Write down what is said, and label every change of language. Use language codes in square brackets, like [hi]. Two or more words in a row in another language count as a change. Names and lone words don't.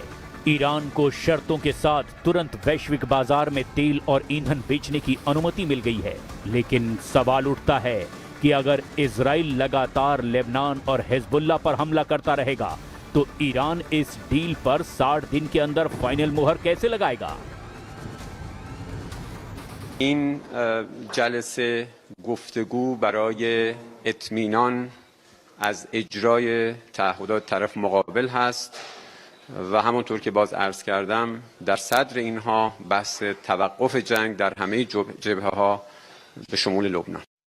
[hi] ईरान को शर्तों के साथ तुरंत वैश्विक बाजार में तेल और ईंधन बेचने की अनुमति मिल गई है। लेकिन सवाल उठता है कि अगर इजराइल लगातार लेबनान और हिजबुल्लाह पर हमला करता रहेगा तो ईरान इस डील पर 60 दिन के अंदर फाइनल मुहर कैसे लगाएगा। [fa] این جلسه گفتگو برای اطمینان از اجرای تعهدات طرف مقابل هست و همونطور که باز عرض کردم در صدر اینها بحث توقف جنگ در همه جبهه ها به شمول لبنان.